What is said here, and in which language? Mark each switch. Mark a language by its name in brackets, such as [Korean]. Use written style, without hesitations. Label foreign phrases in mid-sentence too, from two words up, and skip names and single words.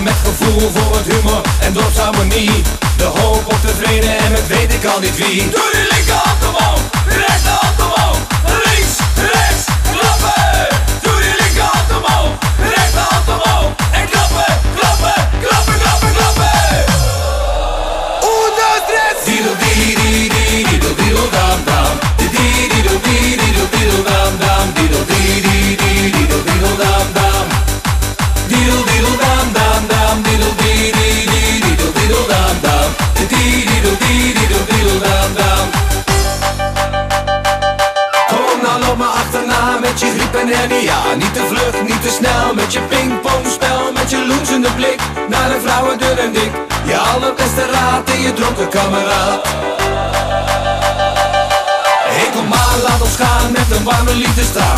[Dutch] Met gevoel voor het humor en dorpsharmonie. De hoop op de vrede en met weet ik al niet wie. Doe die linkerhand omhoog, de rechterhand omhoog. Links, rechts, klappen. Doe die linkerhand omhoog, de rechterhand omhoog. En klappen, klappen, klappen, klappen, klappen. [Spanish] Uno, tres. Diddle dee dee dee diddle diddle dam dam. Diddle diddle dee diddle diddle dam dam. Diddle dee dee dee diddle diddle dam dam. Diddle diddle dam dam dam. Diddle dee dee dee diddle diddle dam dam. Diddle dee diddle diddle dam dam. [Dutch] Kom nou loop maar achterna met je griep en hernia. Niet te vlug, niet te snel, met je pingpongspel, met je loensende blik naar de vrouwen dun en dik. Je allerbeste raad en je dronken kameraad. Hey kom maar, laat ons gaan met een warme liefdestraan.